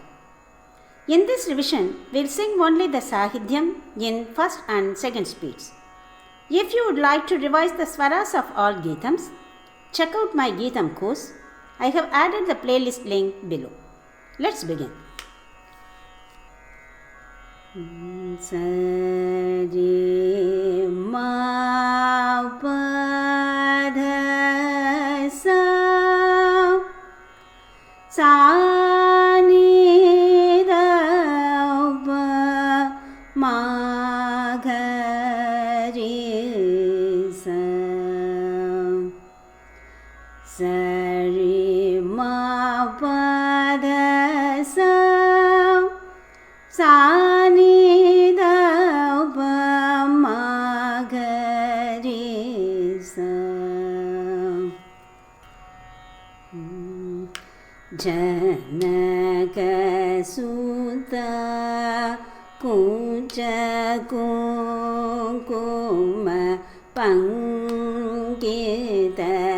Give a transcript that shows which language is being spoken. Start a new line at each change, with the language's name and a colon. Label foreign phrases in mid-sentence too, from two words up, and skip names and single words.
English: In this revision, we'll sing only the Sahidhyam in first and second speeds. If you would like to revise the swaras of all Geethams, check out my Geetham course. I have added the playlist link below. Let's begin. Sari ma pa dha sa sa ni da pa ma ga ri sa sari ma pa dha sa sa
Sanskrit: Janaka Sudha Kuja Kunkuma Pankita